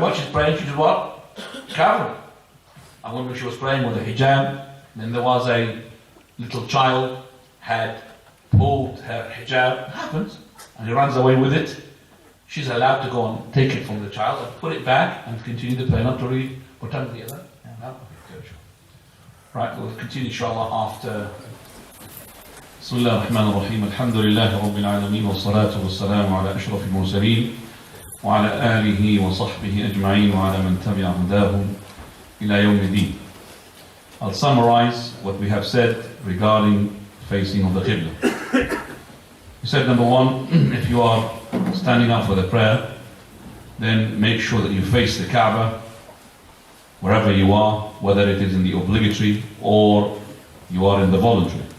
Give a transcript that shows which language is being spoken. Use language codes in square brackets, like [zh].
[en] While she's praying, she just what? Cover it. A woman, she was praying with a hijab, then there was a little child had pulled her hijab, it happens, and he runs away with it. She's allowed to go and take it from the child and put it back and continue the prayer, not to read. What time is the other? No? Okay, sure. Right, we'll continue inshallah after. [ar] بسم الله الرحمن الرحيم الحمد لله رب العالمين والصلاة والسلام على أشرف المرسلين وعلى آله وصحبه أجمعين وعلى من تبع هداهم إلى يوم الدين. [en] I'll summarize what we have said regarding facing of the Qibla. We said number one, if you are standing up for the prayer, then make sure that you face the Kaaba wherever you are, whether it is in the obligatory or you are in the voluntary.